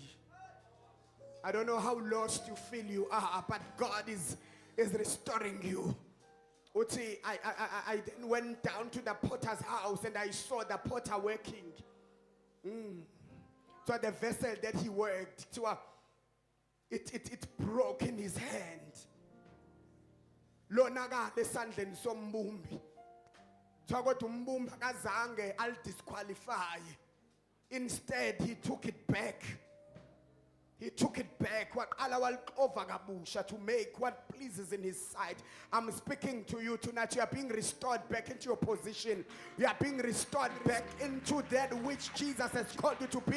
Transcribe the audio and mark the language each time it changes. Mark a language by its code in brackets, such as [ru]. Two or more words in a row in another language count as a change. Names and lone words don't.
[en] I don't know how lost you feel you are, but God is restoring you. Uti, I then went down to the potter's house and I saw the potter working. So the vessel that he worked, it broke in his hand. [ss] Lonaga lesandleni sombumbi. Twakothi umbumbi akazange al disqualify. [en] Instead he took it back. He took it back to make what pleases in his sight. I'm speaking to you tonight. You are being restored back into your position. You are being restored back into that which Jesus has called you to be.